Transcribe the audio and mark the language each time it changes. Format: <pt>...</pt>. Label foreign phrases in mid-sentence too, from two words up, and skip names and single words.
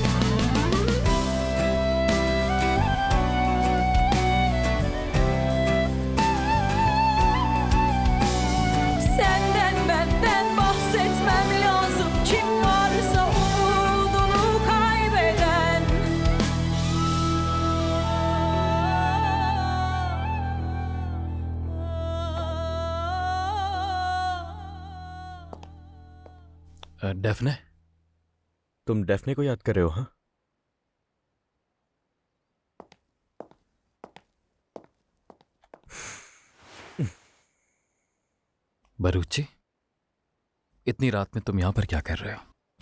<tr>Senden benden bahsetmem lazım, kim varsa umudunu kaybeden.</tr> <hi>डेफने, तुम डेफने को याद कर रहे हो? हाँ, बरूची, इतनी रात में तुम यहां पर क्या कर रहे हो?</hi>